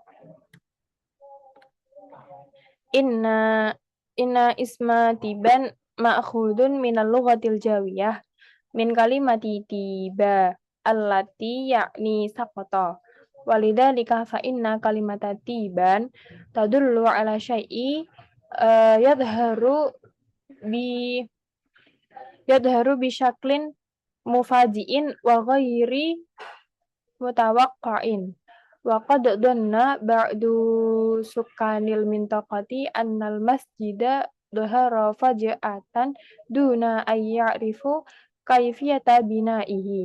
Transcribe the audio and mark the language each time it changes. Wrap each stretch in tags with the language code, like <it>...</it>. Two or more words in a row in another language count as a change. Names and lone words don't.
<ar>إن اسم تيبان مأخوذ من اللغة الجاوية من كلمة تيبا التي يعني سقط. ولذلك فإن كلمة تيبان تدل على شيء يظهر بشكل مفاجئ وغير متوقع. وقد ظن بعض سكان المنطقة أن المسجد ظهر فجأة دون أن يعرف كيفية بنائه.</ar>